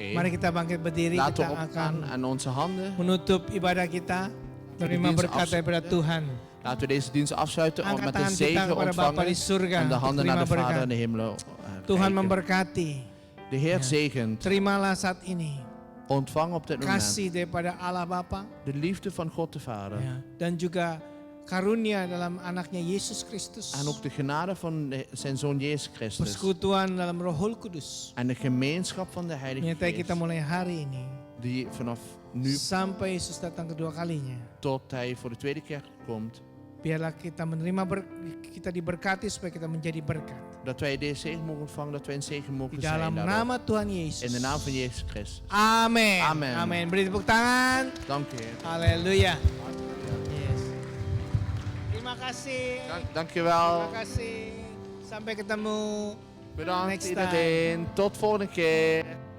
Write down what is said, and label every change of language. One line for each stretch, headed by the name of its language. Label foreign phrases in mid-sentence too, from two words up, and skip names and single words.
Indonesian: Mari kita bangkit berdiri,
Dutch: Laten
Indonesian: kita
Dutch: we
Indonesian: akan
Dutch: opstaan en onze handen.
Indonesian: menutup ibadah kita, menerima
Dutch: dienst
Indonesian: berkat daripada
Dutch: afsluiten.
Indonesian: Tuhan.
Dutch: Laten we deze dienst afsluiten om
Indonesian: Angkat
Dutch: met de
Indonesian: tangan kita
Dutch: zegen
Indonesian: kepada Bapa di
Dutch: ontvangen
Indonesian: surga
Dutch: en de
Indonesian: untuk
Dutch: handen
Indonesian: terima
Dutch: naar de Vader
Indonesian: berkat.
Dutch: in de hemel.
Indonesian: Tuhan
Dutch: reiken.
Indonesian: memberkati.
Dutch: De Heer Ja. zegent.
Indonesian: Terimalah saat ini
Dutch: Ontvang op dit moment
Indonesian: kasih daripada Allah Bapa,
Dutch: de liefde van God de Vader.
Indonesian: ya, dan juga karunia dalam anaknya Yesus Kristus.
Dutch: En ook de genade van zijn Zoon Jezus Christus.
Indonesian: Persekutuan dalam Roh Kudus.
Dutch: En de gemeenschap van de Heilige
Indonesian: Menyertai kita
Dutch: Geest.
Indonesian: mulai hari ini
Dutch: Die vanaf nu
Indonesian: sampai Yesus datang kedua kalinya.
Dutch: tot hij voor de tweede keer komt.
Indonesian: Biarlah kita menerima kita diberkati supaya kita menjadi berkat.
Dutch: Dat wij deze zegen mogen ontvangen. Dat wij een zegen
Indonesian: Di
Dutch: mogen
Indonesian: dalam
Dutch: zijn daarop.
Indonesian: nama Tuhan Yesus.
Dutch: In de naam van Jezus Christus.
Indonesian: Amin.
Dutch: Amen.
Indonesian: Amin. Beri tepuk tangan.
Dutch: Dank u Heer.
Indonesian: Haleluya. Yes. Terima kasih.
Dutch: Dank je wel.
Indonesian: Terima kasih. Sampai ketemu.
Dutch: Bedankt
English: Next time.
Dutch: iedereen. Tot volgende keer.